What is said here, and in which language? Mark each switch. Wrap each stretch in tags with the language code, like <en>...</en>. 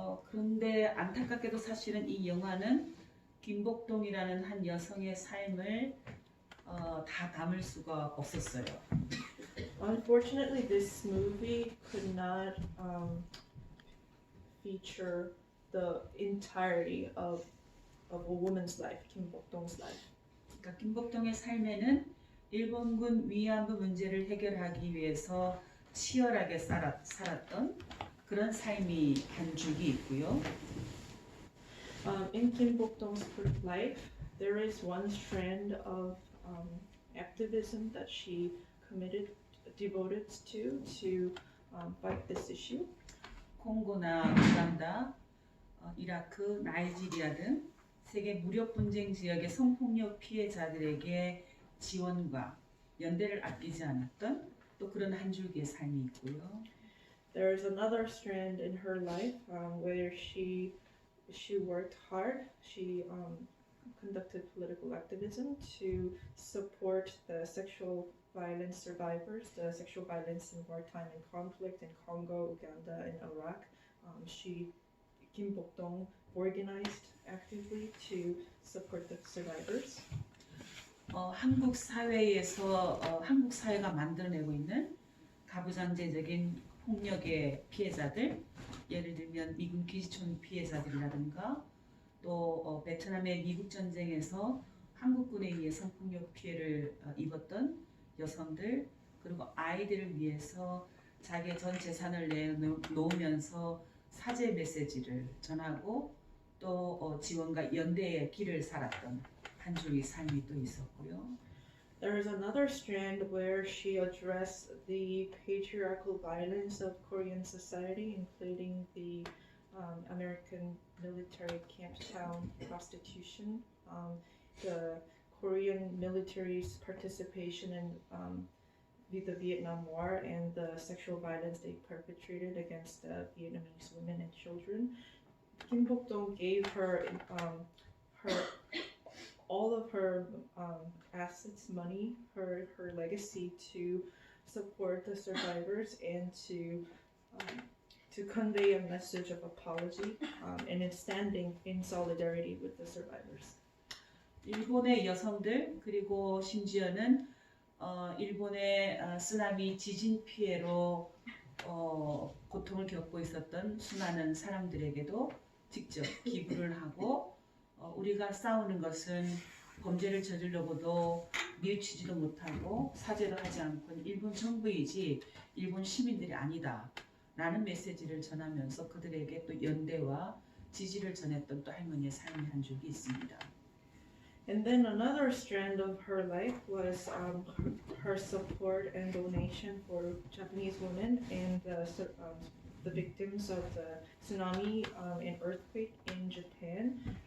<ko>그런데 안타깝게도 사실은 이 영화는 김복동이라는 한 여성의 삶을 다 담을 수가 없었어요.</ko> <en>Unfortunately, this movie could not feature the entirety of a woman's life, Kim Bok Dong's life.</en> <ko>그러니까 김복동의 삶에는 일본군 위안부 문제를 해결하기 위해서 치열하게 살았던 그런 삶이 한 줄기 있고요.</ko> <en>In Kim Bok Dong's life, there is one strand of activism that she devoted to fight this issue.</en> <ko>콩고나 우간다, 이라크, 나이지리아 등 세계 무력 분쟁 지역의 성폭력 피해자들에게 지원과 연대를 아끼지 않았던 또 그런 한 줄기의 삶이 있고요.</ko> <en>There is another strand in her life where she worked hard. She conducted political activism to support the sexual violence survivors, the sexual violence in wartime and conflict in Congo, Uganda, and Iraq. Kim Bok Dong organized actively to support the survivors.</en> <ko>한국 사회에서 한국 사회가 만들어내고 있는 가부장제적인 폭력의 피해자들, 예를 들면 미군 기지촌 피해자들이라든가 또 베트남의 미국 전쟁에서 한국군에 의해 성폭력 피해를 입었던 여성들 그리고 아이들을 위해서 자기의 전 재산을 내놓으면서 사죄 메시지를 전하고 또 지원과 연대의 길을 살았던 한 줄기 삶이 또 있었고요.</ko> <en>There is another strand where she addressed the patriarchal violence of Korean society, including the American military camp town prostitution, the Korean military's participation in the Vietnam War, and the sexual violence they perpetrated against Vietnamese women and children. Kim Bok Dong gave her all of her assets, money, her legacy to support the survivors and to convey a message of apology and in standing in solidarity with the survivors.</en> <ko>일본의 여성들 그리고 심지어는 일본의 쓰나미 지진 피해로 고통을 겪고 있었던 수많은 사람들에게도 직접 기부를 하고 우리가 싸우는 것은 범죄를 저질러고도 뉘우치지도 못하고 사죄도 하지 않고 일본 정부이지 일본 시민들이 아니다 라는 메시지를 전하면서 그들에게 또 연대와 지지를 전했던 또 할머니의 삶의 한 줄기 있습니다.</ko> <en>And then another strand of her life was her support and donation for Japanese women and the victims of the tsunami and earthquake in Japan.</en>